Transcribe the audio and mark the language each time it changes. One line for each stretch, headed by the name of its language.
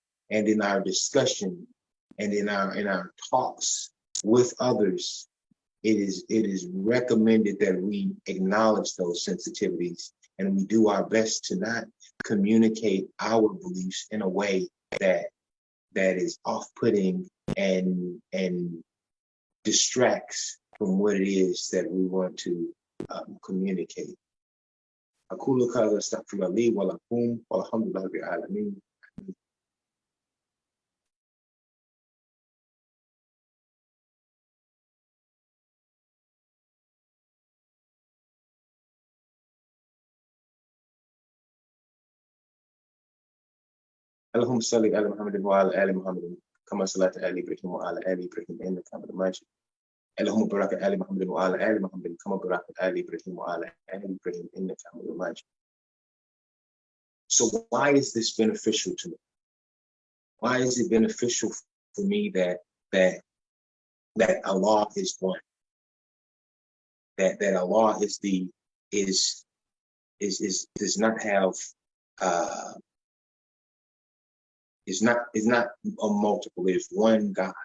English: And in our discussion and in our talks with others, it is recommended that we acknowledge those sensitivities, and we do our best to not communicate our beliefs in a way that is off-putting and distracts from what it is that we want to communicate.
Arabic: أقول هذا أستغفر لي ولكم والحمد لله رب العالمين. اللهم صل على محمد وعلى آل محمد كما صليت على إبراهيم وعلى آل إبراهيم إنك حميد مجيد. اللهم بارك على محمد وعلى آل محمد كما باركت على إبراهيم وعلى آل إبراهيم إنك حميد مجيد.
English: So why is this beneficial to me? Why is it beneficial for me that Allah is one? That Allah does not have is not a multiple. There's one God.